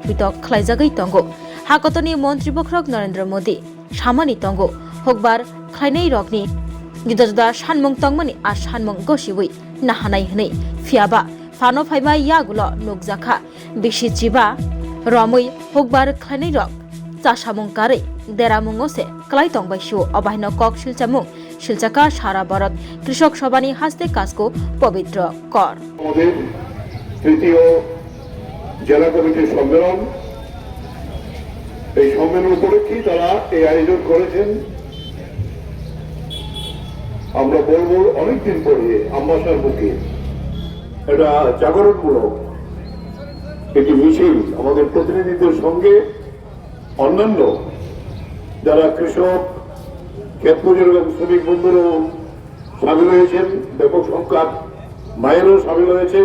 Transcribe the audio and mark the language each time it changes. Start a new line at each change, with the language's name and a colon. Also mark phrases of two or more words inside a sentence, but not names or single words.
Kok Borok: पितक ख्लाइजागै तंगो हाकतनि मन्त्री बख्रक नरेन्द्र मोदी सामानि तंगो हुकबार खाइनै रगनि जुदा जुदा सानमुं तंगमनि आ सानमुं गसिबै नाहानाय हनै फियाबा फानो फाइमा यागुल नुकजाखा बिसि जिबा रमै हुकबार खाइनै रग चासामुं कारै देरामुंगसे क्लाइ तंबाइसु अबाहिन कक शिलचामुं शिलचाका सारा भारत कृषक सभानि हास्ते कास्को पवित्र कर
Bangla: তৃতীয় জেলা কমিটির সম্মেলন এই সম্মেলন উপলক্ষে তারা এই আয়োজন করেছেন। আমরা বলবো অনেকদিন পরে আম্বাসার বুকে এটা জাগরণমূলক একটি মিছিল আমাদের প্রতিনিধিদের সঙ্গে অন্যান্য যারা কৃষক ক্ষেতমজুর এবং শ্রমিক বন্ধুরাও সামিল হয়েছেন, ব্যাপক সংখ্যক মায়েরও সামিল হয়েছেন।